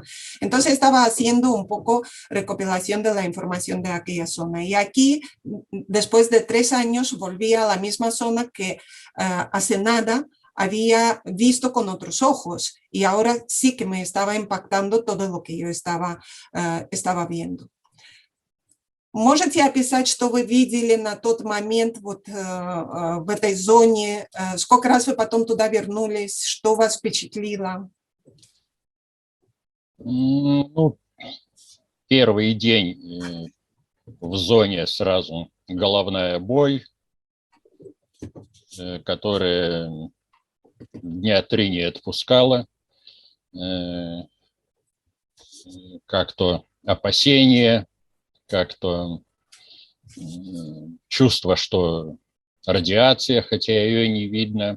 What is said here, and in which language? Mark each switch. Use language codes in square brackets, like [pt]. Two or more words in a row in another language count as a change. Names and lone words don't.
[es] Entonces estaba haciendo un poco recopilación de la información de aquella zona. Y aquí, después de 3 años, volví a la misma zona que hace nada había visto con otros ojos, y ahora sí que me estaba impactando todo lo que yo estaba viendo. [ru] Можете описать, что вы видели на тот момент вот в этой зоне? Сколько раз вы потом туда вернулись? Что вас впечатлило? Ну, первый день в зоне сразу головная боль, которая дня 3 не отпускала, как-то опасения, как-то чувство, что радиация, хотя ее не видно.